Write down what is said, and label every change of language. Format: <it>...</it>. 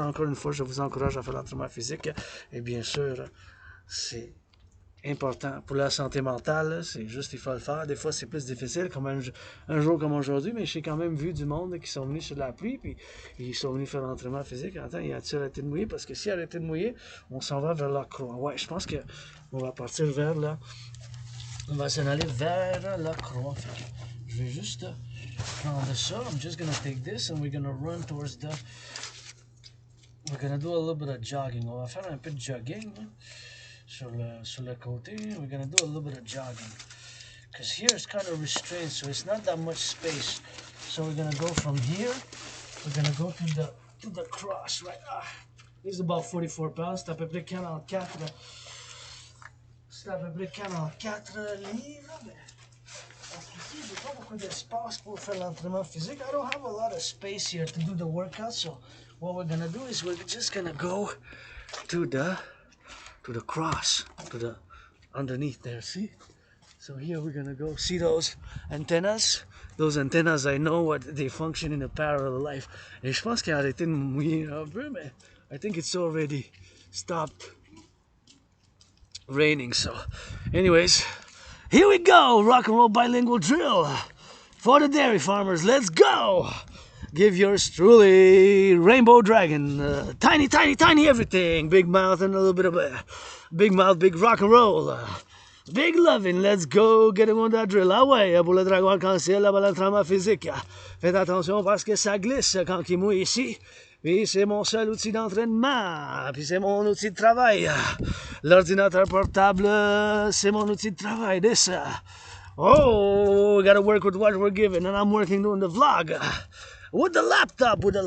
<fr>Encore une fois, je vous encourage à faire l'entraînement physique, et bien sûr, c'est important pour la santé mentale, c'est juste il faut le faire. Des fois, c'est plus difficile, comme un jour comme aujourd'hui, mais j'ai quand même vu du monde qui sont venus sur la pluie, puis ils sont venus faire l'entraînement physique. Attends, il a-t-il arrêté de mouiller? Parce que s'il a arrêté de mouiller, on s'en va vers la croix. Ouais, je pense que on va partir vers là. On va s'en aller vers la croix. Je vais juste prendre ça.</fr> <en>I'm just gonna take this and we're gonna run towards the... We're gonna do a little bit of jogging.</en> <fr>On va faire un peu de jogging sur le côté.</fr> <en>We're gonna do a little bit of jogging. Because here it's kind of restrained, so it's not that much space. So we're gonna go from here. We're gonna go to the cross, right? This is about 44 pounds.</en> <fr>C'est à peu près 44. C'est à peu près 44 livres. Parce qu'ici, j'ai pas beaucoup d'espace pour faire l'entraînement physique.</fr> <en>I don't have a lot of space here to do the workout, so what we're gonna do is we're just gonna go to the cross, to the underneath there, see? So here we're gonna go, see those antennas? Those antennas, I know what they function in a parallel life.</en> <fr>Et je pense qu'il a arrêté de mouiller un peu, mais</fr> <en>I think it's already stopped raining, so anyways, here we go, rock and roll bilingual drill for the dairy farmers. Let's go! Give yours truly, Rainbow Dragon, tiny everything, big mouth and a little bit of big mouth, big rock and roll. Big loving, let's go, get him on that drill.</en> <fr>Ah ouais, pour le dragon arc-en-ciel, là-bas, l'entraînement physique. Faites attention parce que ça glisse quand il mouille ici. Puis c'est mon seul outil d'entraînement. Puis c'est mon outil de travail. L'ordinateur portable, c'est mon outil de travail.</fr> <en>This. Oh, we gotta work with what we're given. And I'm working doing the vlog. With the laptop.</en>